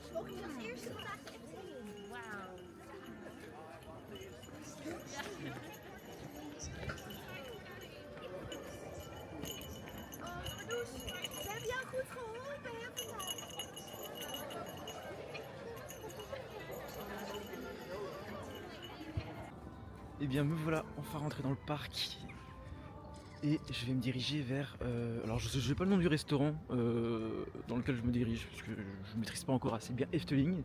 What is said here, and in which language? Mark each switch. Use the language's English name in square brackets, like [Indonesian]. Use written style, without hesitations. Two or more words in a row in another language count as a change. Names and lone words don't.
[Dutch] Mogen jullie als eerste vandaag de Efteling? Wauw. Oh, Pardoes, we hebben jou goed geholpen, hè, vandaag. [French] Et bien me voilà enfin rentré dans le parc. Et je vais me diriger vers... alors je n'ai pas le nom du restaurant dans lequel je me dirige, parce que je ne maîtrise pas encore assez bien Efteling.